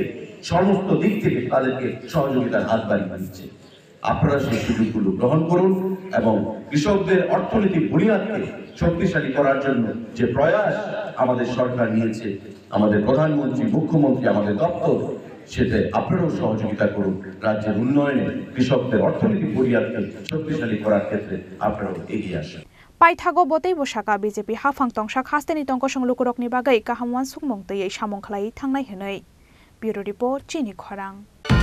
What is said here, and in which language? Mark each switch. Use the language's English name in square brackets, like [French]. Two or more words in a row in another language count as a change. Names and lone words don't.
[Bangla] সমস্ত দিক থেকে তাদেরকে সহযোগিতার হাত বাড়িয়ে দিচ্ছে আপনারা সেই সুযোগগুলো গ্রহণ করুন এবং কৃষকদের অর্থনৈতিক বুনিয়াদকে শক্তিশালী করার জন্য যে প্রয়াস আমাদের সরকার নিয়েছে আমাদের প্রধানমন্ত্রী মুখ্যমন্ত্রী আমাদের দপ্তর সেটা আপনারাও সহযোগিতা করুন রাজ্যের উন্নয়নে কৃষকদের অর্থনৈতিক বুনিয়াদকে শক্তিশালী করার ক্ষেত্রে আপনারাও এগিয়ে আসুন [Kok Borok] Paithago Botei Boshaka BJP Hafang Tongshak Hasteni Tongkosong Lukurokni Bagai Kahamwan Sukmongtei Samong Khlai Thangnai Henei [English] Bureau Report [Kok Borok] Chini Khorang